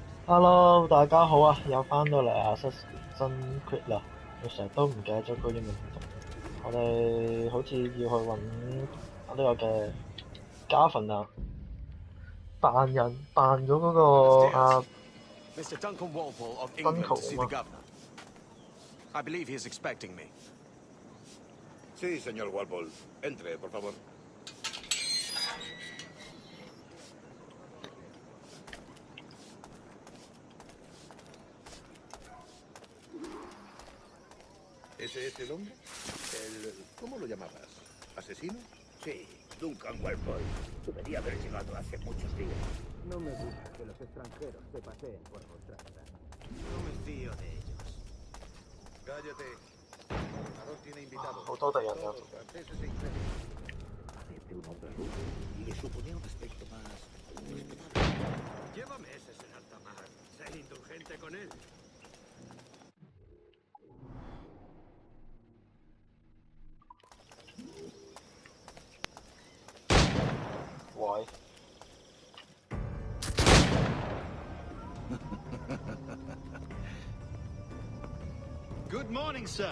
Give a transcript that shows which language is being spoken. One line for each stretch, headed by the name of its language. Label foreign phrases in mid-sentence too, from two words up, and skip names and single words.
Cantonese: Hello，大家好啊，又翻到嚟 Assassin's Creed 啦。我成日都唔記得咗個英文點讀。我哋好似要去揾呢個嘅加份啊，扮咗嗰個
English: Mr. Duncan Walpole of Duncan England to see the
Cantonese: 啊嘛。
English: governor. I believe he is expecting me.
Spanish: Sí, señor Walpole. Entre, por favor. ¿Ese es el hombre? ¿Cómo lo llamabas? ¿Asesino? Sí, Duncan Walpole. Debería haber llegado hace muchos días. No me gusta que los extranjeros se paseen por nuestra ciudad. No me fío de ellos. Cállate. El gobernador tiene invitados.
Cantonese: 好多敵人啊！
Spanish: Todos franceses e ingleses. Parece un hombre rudo y le supone un aspecto más respetable. Lleva meses en alta mar. Sé indulgente con él.
English: Why? Good morning, sir.